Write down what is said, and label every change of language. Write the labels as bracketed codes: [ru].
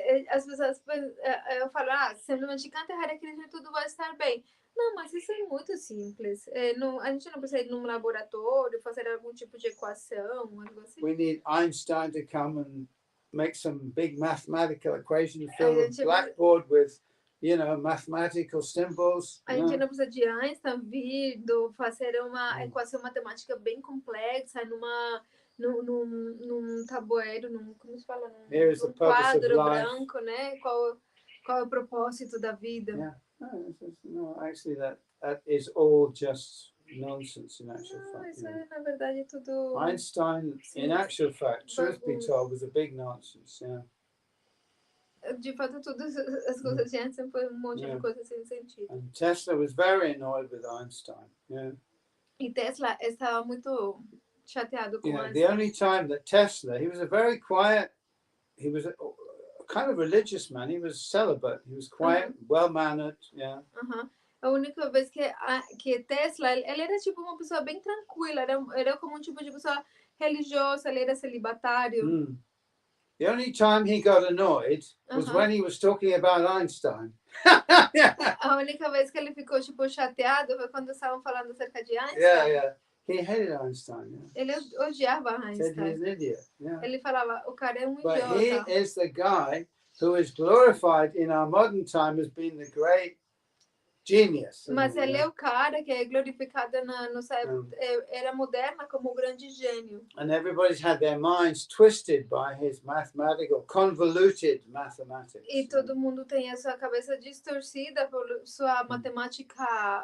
[pt] As pessoas, eu falo, simplesmente canta Hare Krishna e tudo vai estar bem. Não, mas isso é muito simples. A gente não precisa ir num laboratório, fazer algum tipo de equação, algo assim. [en] We need Einstein to come and make some big mathematical equations, fill the blackboard with, mathematical symbols. [pt] A gente não precisa de Einstein vir, fazer uma equação matemática bem complexa num tabuleiro, como se fala? Num quadro branco, né? Qual é o propósito da vida? [en] Yeah. No, actually, that is all just nonsense in actual fact. [pt] Isso é, na verdade, tudo... [en] Einstein, in actual fact, truth be told, was a big nonsense. Yeah. [pt] De fato, todas as coisas de Einstein foi monte de coisas sem sentido. [en] And Tesla was very annoyed with Einstein. Yeah. [pt] E Tesla estava muito chateado com Einstein. [en] The only time that Tesla, he was a very quiet, he was a kind of religious man. He was celibate. He was quiet, well-mannered. Yeah. [pt] A única vez que Tesla, ele era tipo uma pessoa bem tranquila, era como um tipo de pessoa religiosa, ele era celibatário. [en] The only time he got annoyed was when he was talking about Einstein. [pt] A única vez que ele ficou tipo chateado foi quando estavam falando acerca de Einstein. [en] Yeah. He hated Einstein. Yeah. [pt] Ele odiava Einstein. [en] Said he's an idiot. Yeah. [pt] Ele falava, o cara é [en] But [pt] idiota. [en] he is the guy who is glorified in our modern time as being the great genius. [pt] Mas ele é o cara que é glorificado na era moderna como o grande gênio. [en] And everybody's had their minds twisted by his mathematical, convoluted mathematics. [pt] E todo mundo tem a sua cabeça distorcida por sua matemática